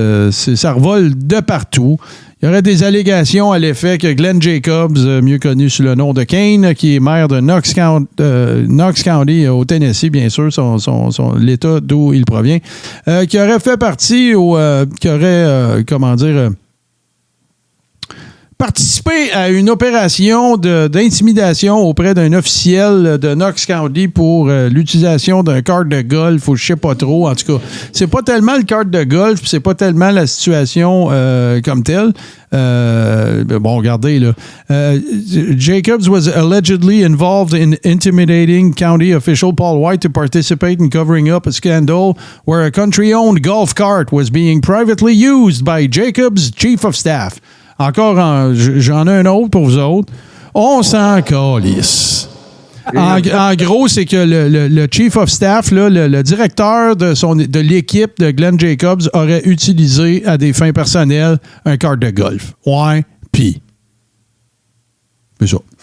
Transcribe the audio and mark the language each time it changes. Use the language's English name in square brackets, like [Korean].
[French] ça revole de partout. Il y aurait des allégations à l'effet que Glenn Jacobs, mieux connu sous le nom de Kane, qui est maire de Knox County au Tennessee, bien sûr, l'État d'où il provient, qui aurait fait partie qui aurait, participé à une opération d'intimidation auprès d'un officiel de Knox County pour l'utilisation d'un carte de golf ou je sais pas trop. En tout cas, c'est pas tellement le carte de golf, c'est pas tellement la situation comme telle. Bon, regardez, là. [English] Jacobs was allegedly involved in intimidating county official Paul White to participate in covering up a scandal where a country-owned golf cart was being privately used by Jacobs' chief of staff. [French] Encore, j'en ai un autre pour vous autres. On s'en calisse. En gros, c'est que le chief of staff, là, le directeur de l'équipe de Glenn Jacobs aurait utilisé à des fins personnelles un cart de golf. Ouais, puis. C'est ça.